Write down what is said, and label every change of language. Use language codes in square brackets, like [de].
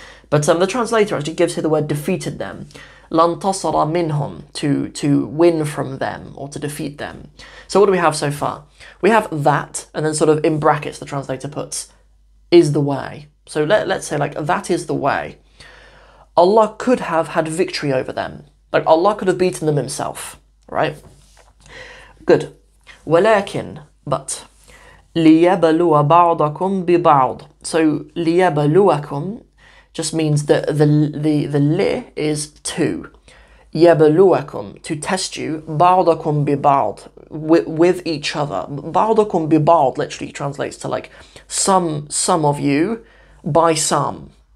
[en] But the translator actually gives here the word defeated them. Lantasara minhum, to win from them or to defeat them. So what do we have so far? We have that, and then sort of in brackets the translator puts is the way. So let's say like that is the way. Allah could have had victory over them. Like Allah could have beaten them himself, right? Good. [ar] ولكن, [en] but [ar] لِيَبَلُوَ بَعْضَكُمْ بِبَعْض. [en] So لِيَبَلُوَكُمْ just means that the li is to. [ar] يَبَلُوَكُمْ, [en] to test you. [ar] بَعْضَكُمْ بِبَعْض, [en] with each other. بَعْضَكُمْ بِبَعْض literally translates to like some of you by some.